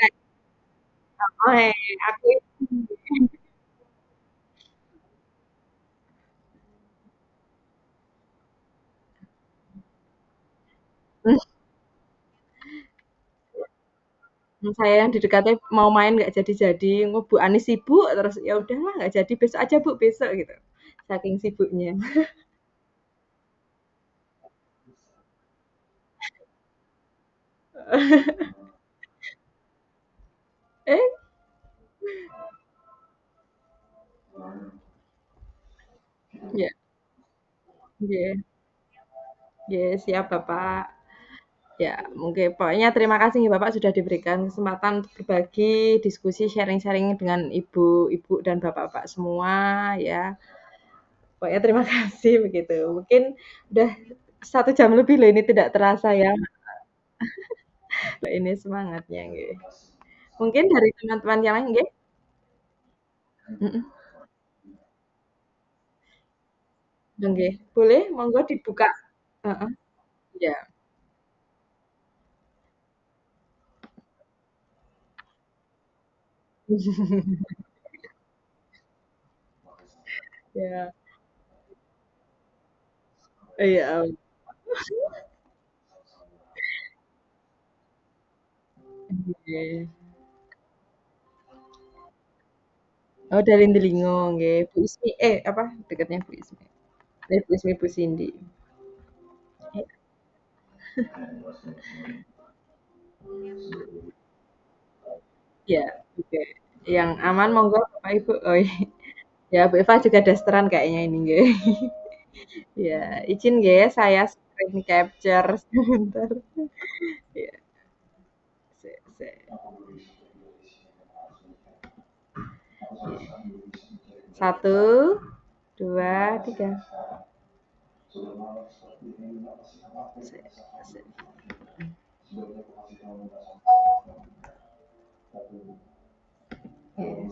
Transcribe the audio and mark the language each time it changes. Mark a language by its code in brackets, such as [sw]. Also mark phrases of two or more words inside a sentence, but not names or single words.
[id] Oh, aku saya yang di dekatnya mau main nggak jadi-jadi, engko Bu Anis sibuk terus, ya udahlah nggak jadi, besok aja Bu, besok gitu. Saking sibuknya. Eh, ya, [jv] nggih, nggih, [id] siap Bapak. Ya, mungkin pokoknya terima kasih nih Bapak sudah diberikan kesempatan untuk berbagi, diskusi, sharing-sharing dengan ibu-ibu dan bapak-bapak semua ya. Pokoknya terima kasih begitu. Mungkin udah 1 jam lebih loh ini tidak terasa ya. Ini semangatnya nggih. Mungkin dari teman-teman yang lain nggih? Mhm, nggih. Boleh monggo dibuka. Heeh, iya. Iya, iya, oke. Oh, dari Delingo nggih. Bu Ismi apa dekatnya Bu Ismi. Bu Ismi, Bu Cindy. Iya, oke. Yang aman monggo Bapak Ibu. Oh, iya. Ya, Bu Eva juga dasteran kayaknya ini nggih. Ya, izin nggih ya saya [en] screen capture [id] sebentar. [jv] Iya, sik sik. [id] Satu, dua, tiga. [jv] Sik sik. [en] Yes.